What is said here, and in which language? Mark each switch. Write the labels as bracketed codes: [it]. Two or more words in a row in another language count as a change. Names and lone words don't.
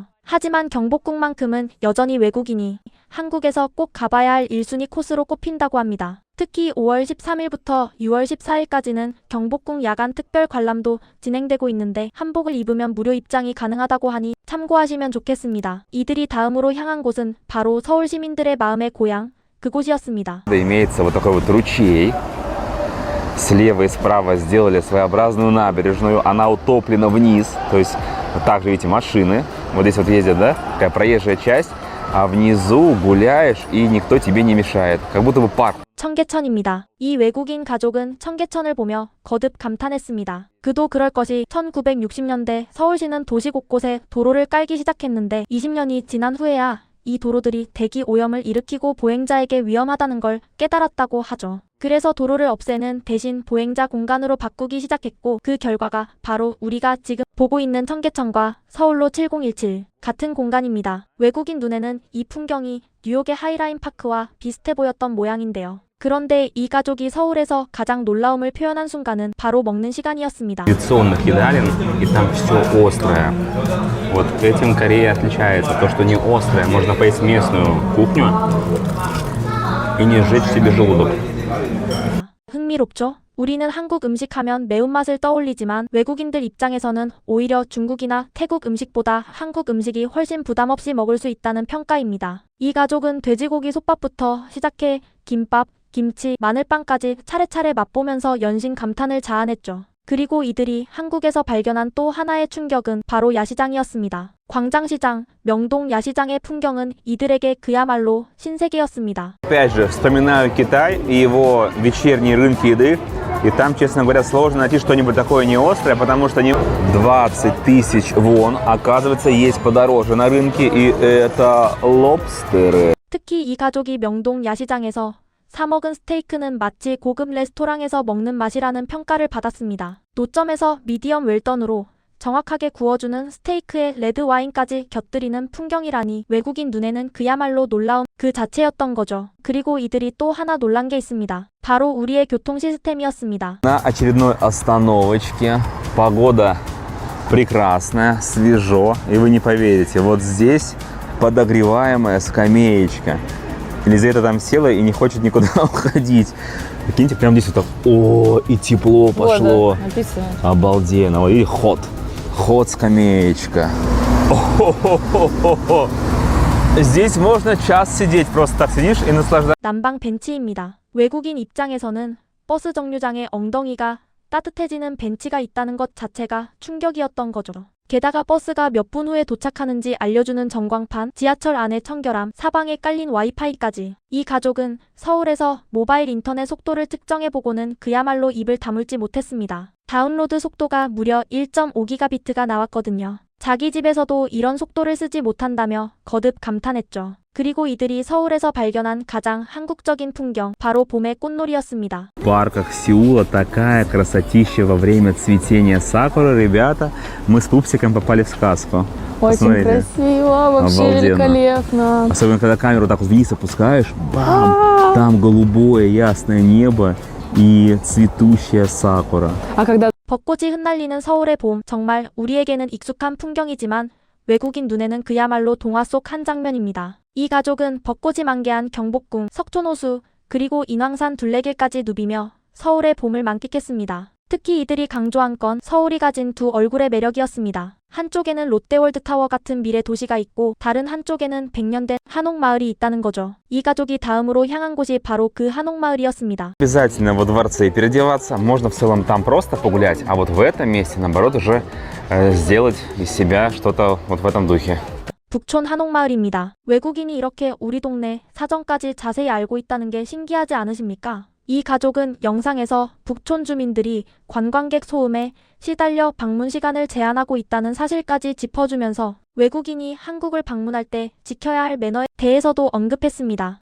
[ko] 하지만 경복궁만큼은 여전히 외국인이 한국에서 꼭 가봐야 할 1순위 코스로 꼽힌다고 합니다. 특히 5월 13일부터 6월 14일까지는 경복궁 야간 특별 관람도 진행되고 있는데 한복을 입으면 무료 입장이 가능하다고 하니 참고하시면 좋겠습니다. 이들이 다음으로 향한 곳은 바로 서울 시민들의 마음의 고향, 그곳이었습니다. [ru] Имеется вот такой вот ручей. Слева и справа сделали своеобразную набережную, она утоплена вниз, то есть также, видите, машины, вот здесь вот ездят, да, такая проезжая часть, а внизу гуляешь и никто тебе не мешает, как будто бы парк. [ko] 청계천입니다. 이 외국인 가족은 청계천을 보며 거듭 감탄했습니다. 그도 그럴 것이 1960년대 서울시는 도시 곳곳에 도로를 깔기 시작했는데 20년이 지난 후에야 이 도로들이 대기 오염을 일으키고 보행자에게 위험하다는 걸 깨달았다고 하죠. 그래서 도로를 없애는 대신 보행자 공간으로 바꾸기 시작했고 그 결과가 바로 우리가 지금 보고 있는 청계천과 서울로 7017 같은 공간입니다. 외국인 눈에는 이 풍경이 뉴욕의 하이라인 파크와 비슷해 보였던 모양인데요. 그런데 이 가족이 서울에서 가장 놀라움을 표현한 순간은 바로 먹는 시간이었습니다. [ru] Традиционных едалин, и там все острое. Вот этим Корея отличается. То, что не острое, можно поесть местную кухню и не сжечь себе желудок. [ko] 흥미롭죠? 우리는 한국 음식하면 매운맛을 떠올리지만 외국인들 입장에서는 오히려 중국이나 태국 음식보다 한국 음식이 훨씬 부담 없이 먹을 수 있다는 평가입니다. 이 가족은 돼지고기 솥밥부터 시작해 김밥, 김치, 마늘빵까지 차례차례 맛보면서 연신 감탄을 자아냈죠. 그리고 이들이 한국에서 발견한 또 하나의 충격은 바로 야시장이었습니다. 광장시장, 명동 야시장의 풍경은 이들에게 그야말로 신세계였습니다. [ru] Опять же, вспоминаю Китай и его вечерние рынки еды. И там, честно говоря, сложно найти что-нибудь такое не острое, потому что 20 тысяч вон, оказывается, есть подороже на рынке, и это лобстеры. [ko] 특히 이 가족이 명동 야시장에서 사 먹은 스테이크는 마치 고급 레스토랑에서 먹는 맛이라는 평가를 받았습니다. 노점에서 미디엄 웰던으로 정확하게 구워주는 스테이크에 레드 와인까지 곁들이는 풍경이라니 외국인 눈에는 그야말로 놀라움 그 자체였던 거죠. 그리고 이들이 또 하나 놀란 게 있습니다. 바로 우리의 교통 시스템이었습니다. [ru] На очередной остановочке. Погода прекрасная, свежо. И вы не поверите, вот здесь подогреваемая скамеечка. Елизавета там села и не хочет никуда уходить. Прикиньте, прямо здесь вот так. О, и тепло пошло. написано. Обалденно. И ход. Ход скамеечка. О-хо-хо-хо-хо. Здесь можно час сидеть. Просто так сидишь и наслаждаешься. [ko] 난방 벤치입니다. 외국인 입장에서는 버스 정류장에 엉덩이가 따뜻해지는 벤치가 있다는 것 자체가 충격이었던 거죠. 게다가 버스가 몇 분 후에 도착하는지 알려주는 전광판, 지하철 안의 청결함, 사방에 깔린 와이파이까지. 이 가족은 서울에서 모바일 인터넷 속도를 측정해보고는 그야말로 입을 다물지 못했습니다. 다운로드 속도가 무려 1.5기가비트가 나왔거든요. 자기 집에서도 이런 속도를 쓰지 못한다며 거듭 감탄했죠. 그리고 이들이 서울에서 발견한 가장 한국적인 풍경, 바로 봄의 꽃놀이였습니다. [ru] В парках Сеула такая красотища во время цветения сакуры. Ребята, мы с Пупсиком попали в сказку. Очень Посмотрите. красиво, вообще Обалденно. великолепно. Особенно, когда камеру так вот вниз опускаешь, бам! Там голубое ясное небо и цветущая сакура. А когда [ko] 벚꽃이 흩날리는 서울의 봄, 정말 우리에게는 익숙한 풍경이지만 외국인 눈에는 그야말로 동화 속 한 장면입니다. 이 가족은 벚꽃이 만개한 경복궁, 석촌호수, 그리고 인왕산 둘레길까지 누비며 서울의 봄을 만끽했습니다. 특히 이들이 강조한 건 서울이 가진 두 얼굴의 매력이었습니다. 한쪽에는 롯데월드타워 같은 미래 도시가 있고 다른 한쪽에는 100년 된 한옥마을이 있다는 거죠. 이 가족이 다음으로 향한 곳이 바로 그 한옥마을이었습니다. [ru] Обязательно во дворце переодеваться. Можно в целом там просто погулять, а вот в этом месте, наоборот, уже сделать из себя что-то вот в этом духе. [ko] 북촌 한옥마을입니다. 외국인이 이렇게 우리 동네 사정까지 자세히 알고 있다는 게 신기하지 않으십니까? 이 가족은 영상에서 북촌 주민들이 관광객 소음에 시달려 방문 시간을 제한하고 있다는 사실까지 짚어주면서 외국인이 한국을 방문할 때 지켜야 할 매너에 대해서도 언급했습니다.